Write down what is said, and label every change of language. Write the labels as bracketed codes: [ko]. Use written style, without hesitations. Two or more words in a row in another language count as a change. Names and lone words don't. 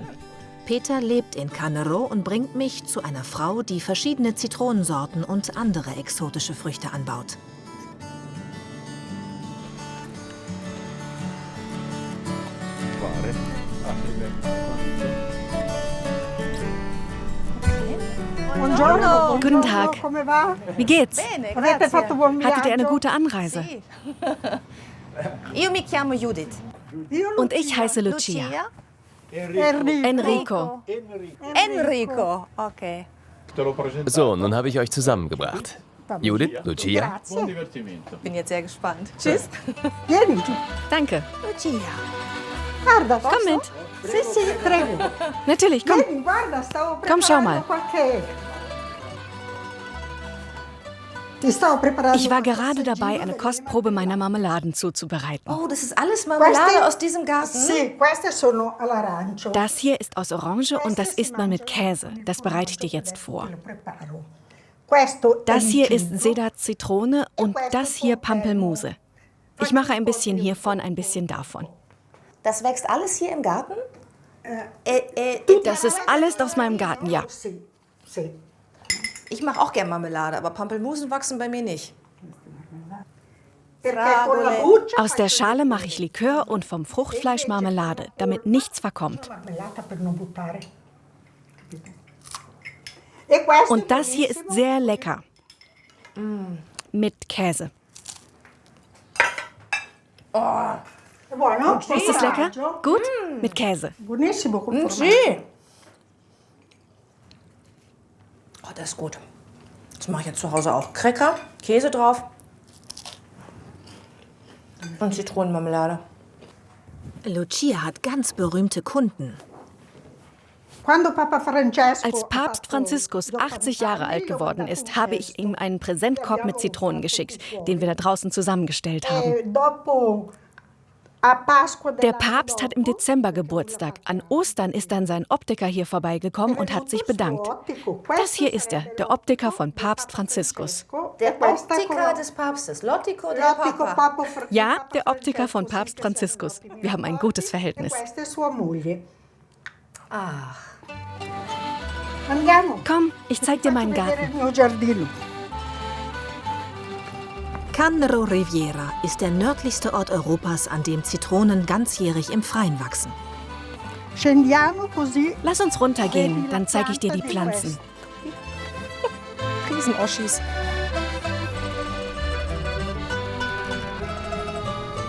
[de] Peter lebt in Cannero und bringt mich zu einer Frau, die verschiedene Zitronensorten und andere exotische Früchte anbaut. [it] Buongiorno. [de] Guten Tag. [it] Come va? [de] Wie geht's? [it] Bene, Avete fatto buon [de] Hattet ihr eine [it] viaggio? [de] gute Anreise? [it] Io mi chiamo Judith. [de] Und ich heiße Lucia. Enrico. Enrico, okay. So, nun habe ich euch zusammengebracht. Judith, Lucia. Bin jetzt sehr gespannt. Tschüss. Danke. [it] Lucia. Guarda, [de] Komm mit. [it] Sì, sì, prego. [de] Natürlich, komm. [it] Vieni, guarda, stavo [de] Komm, schau [it] preparando [de] mal. [it] qualche... Ti stavo preparando [de] Ich war [it] qualche [de] gerade dabei, [it] assaggino [de] eine [it] delle [de] Kostprobe meiner Marmeladen zuzubereiten. Oh, das ist alles Marmelade aus diesem Garten? [it] Sì, queste sono all'arancio. [de] Das hier ist aus Orange und das isst man mit Käse. Das bereite ich dir jetzt vor. [it] Questo [de] Das [it] è [de] hier [it] liquido. [de] ist Sedat Zitrone und das hier Pampelmuse. Ich mache ein bisschen hiervon, ein bisschen davon. Das wächst alles hier im Garten? Das ist alles aus meinem Garten, ja. [it] Sì, sì. [de] Ich mache auch gern Marmelade, aber Pampelmusen wachsen bei mir nicht. [it] Perché con la buccia [de] Aus der Schale mache ich Likör und vom Fruchtfleisch Marmelade, damit nichts verkommt. [it] marmellata per non buttare. E questo [de] Und das hier ist sehr lecker. Mit Käse. [it] è buono? [de] Ist es lecker? Gut? Mit Käse. [it] Buonissimo col formaggio. Sì. [de] Oh, das ist gut. Das mache ich jetzt zu Hause auch. Cracker, Käse drauf und Zitronenmarmelade. Lucia hat ganz berühmte Kunden. [it] Quando Papa Francesco [de] Als Papst Franziskus 80 Jahre alt geworden ist, habe ich ihm einen Präsentkorb mit Zitronen geschickt, den wir da draußen zusammengestellt haben. [it] dopo a Pasqua [de] Der Papst hat im Dezember Geburtstag. An Ostern ist dann sein Optiker hier vorbeigekommen und hat sich bedankt. Das hier ist er, der Optiker von Papst Franziskus. Der Optiker des Papstes. [it] Lottico del Papa. [de] Ja, der Optiker von Papst Franziskus. Wir haben ein gutes Verhältnis. [it] Questa è sua moglie. [de] Ach. [it] Andiamo. [de] Komm, ich zeig dir meinen [it] Vedere [de] Garten. [it] il mio giardino. [de] Cannero Riviera ist der nördlichste Ort Europas, an dem Zitronen ganzjährig im Freien wachsen. [it] Scendiamo così. [de] Lass uns runtergehen, dann zeige ich dir die Pflanzen. Riesenoschis.